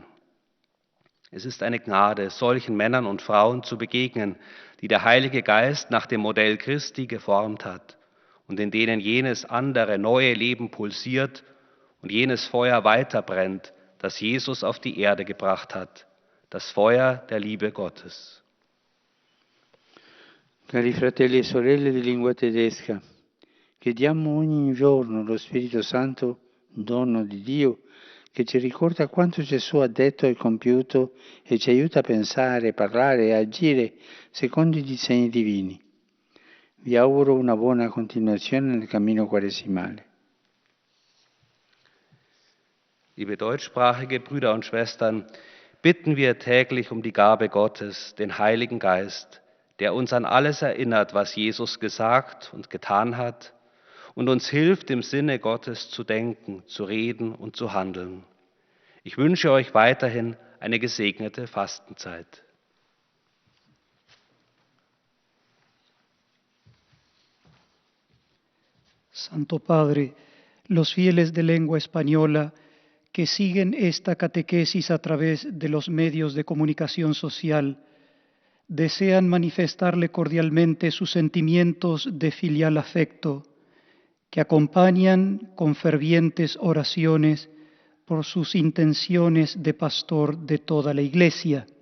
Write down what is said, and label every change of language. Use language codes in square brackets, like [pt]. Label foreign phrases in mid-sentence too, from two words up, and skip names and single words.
[de] Es ist eine Gnade, solchen Männern und Frauen zu begegnen, die der Heilige Geist nach dem Modell Christi geformt hat und in denen jenes andere, neue Leben pulsiert und jenes Feuer weiterbrennt, das Jesus auf die Erde gebracht hat, das Feuer der Liebe Gottes. [it] Cari fratelli e sorelle di lingua tedesca, chiediamo ogni giorno lo Spirito Santo, dono di Dio, che ci ricorda quanto Gesù ha detto e compiuto e ci aiuta a pensare, parlare e agire secondo i disegni divini. Vi auguro una buona continuazione nel cammino quaresimale. [de] Liebe deutschsprachige Brüder und Schwestern, bitten wir täglich um die Gabe Gottes, den Heiligen Geist, der uns an alles erinnert, was Jesus gesagt und getan hat und uns hilft, im Sinne Gottes zu denken, zu reden und zu handeln. Ich wünsche euch weiterhin eine gesegnete Fastenzeit. [es] Santo Padre, los fieles de lengua española que siguen esta catequesis a través de los medios de comunicación social desean manifestarle cordialmente sus sentimientos de filial afecto, que acompañan con fervientes oraciones por sus intenciones de pastor de toda la Iglesia.